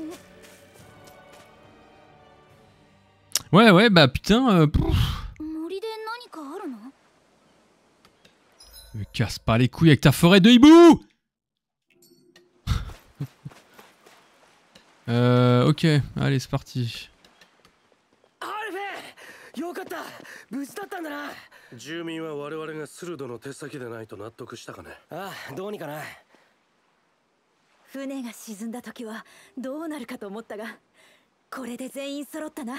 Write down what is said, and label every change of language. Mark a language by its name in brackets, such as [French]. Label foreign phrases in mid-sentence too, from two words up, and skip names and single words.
[French] Ouais, bah putain. Me casse pas les couilles avec ta forêt de hibou. Ok, allez, c'est parti. [Japanese] よかった無事だったんだな住民は我々がスルドの手先でないと納得したかねああどうにかな船が沈んだ時はどうなるかと思ったがこれで全員揃ったなうん